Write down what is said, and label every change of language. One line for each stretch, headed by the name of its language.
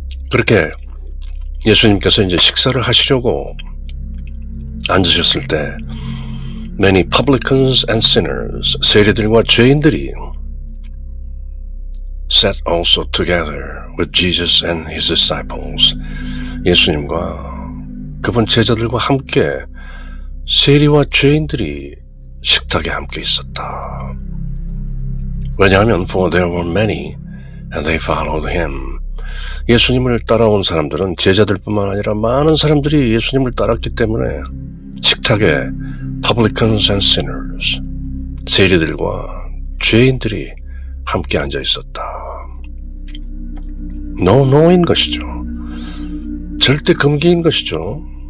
Korean: 그렇게 예수님께서 이제 식사를 하시려고 앉으셨을 때
English: many publicans and sinners,
Korean: 세리들과 죄인들이
English: sat also together with Jesus and his disciples,
Korean: 예수님과 그분 제자들과 함께 세리와 죄인들이 식탁에 함께 있었다. 왜냐하면
English: for there were many and they followed him.
Korean: 예수님을 따라온 사람들은 제자들뿐만 아니라 많은 사람들이 예수님을 따랐기 때문에 식탁에
English: publicans and sinners,
Korean: 세리들과 죄인들이 함께 앉아 있었다. 노노인 것이죠. 절대 금기인 것이죠.